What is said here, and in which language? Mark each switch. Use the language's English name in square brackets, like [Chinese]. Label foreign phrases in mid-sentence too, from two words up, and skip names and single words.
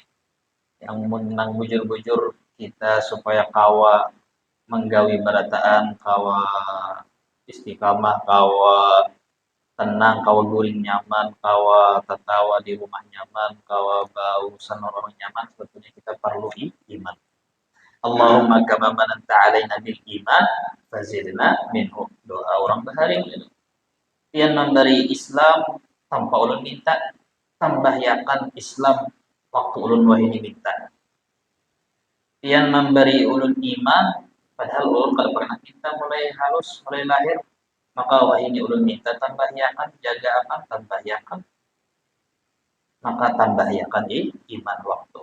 [Banjar] Yang menang bujur-bujur kita supaya kawa menggawi berataan, kawa istiqamah, kawa tenang, kawa guring nyaman, kawa tertawa di rumah nyaman, kawa bau orang nyaman, sebetulnya kita perlu iman. [Arabic] Allahumma kama mananta alaina bil iman fazidna minhu. [Banjar] Doa orang baharing itu. Yang memberi Islam tanpa ulun minta, tambah yakan Islam waktu ulun wahini minta. Yang memberi ulun iman, padahal ulun kalau pernah minta mulai halus, mulai lahir, maka wahini ulun minta tambah yakan, jaga akan, tambah yakan, maka tambah yakan iman waktu.